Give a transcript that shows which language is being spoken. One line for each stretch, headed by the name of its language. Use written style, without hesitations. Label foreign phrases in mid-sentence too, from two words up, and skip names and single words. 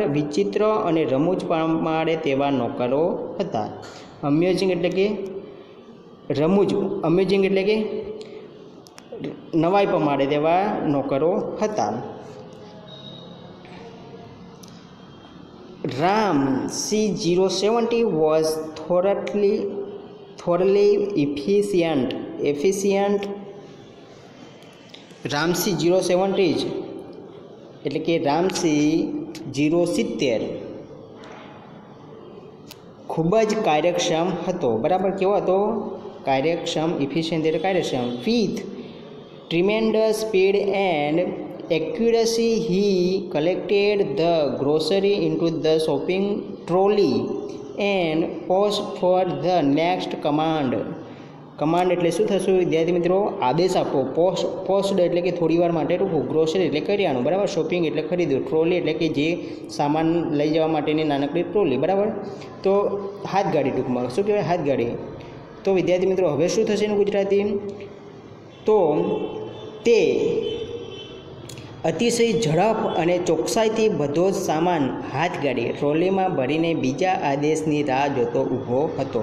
Gujarati: વિચિત્ર અને રમૂજ પાડે તેવા નોકરો હતા. અમ્યુઝિંગ એટલે કે રમૂજ, અમ્યુઝિંગ એટલે કે નવાઈ પમાડે તેવા નોકરો હતા.
English: રામ સી 070 વોઝ thoroughly efficient.
Gujarati: રામસી 070 એટલે કે રામસી 070 ખૂબ જ કાર્યક્ષમ હતો, બરાબર. કેવો હતો? કાર્યક્ષમ. ઇફિશિયન્ટ એટલે કાર્યક્ષમ.
English: વિથ tremendous speed and accuracy he collected the grocery into the shopping trolley and paused for the next command.
Gujarati: એટલે શું થશે વિદ્યાર્થી મિત્રો? આદેશ આપો. પોસ્ટ એટલે કે થોડી વાર માટે રૂકવું. ગ્રોસરી એટલે કરિયાણું, બરાબર. શોપિંગ એટલે ખરીદવું. ટ્રોલી એટલે કે જે સામાન લઈ જવા માટેની નાનકડી ટ્રોલી, બરાબર. તો હાથગાડી, ટૂંકમાં શું કહેવાય? હાથગાડી. તો વિદ્યાર્થી મિત્રો હવે શું થશે એનું ગુજરાતી? તો તે અતિશય ઝડપ અને ચોકસાઈથી બધો જ સામાન હાથગાડી ટ્રોલીમાં ભરીને બીજા આદેશની રાહ જોતો ઊભો હતો.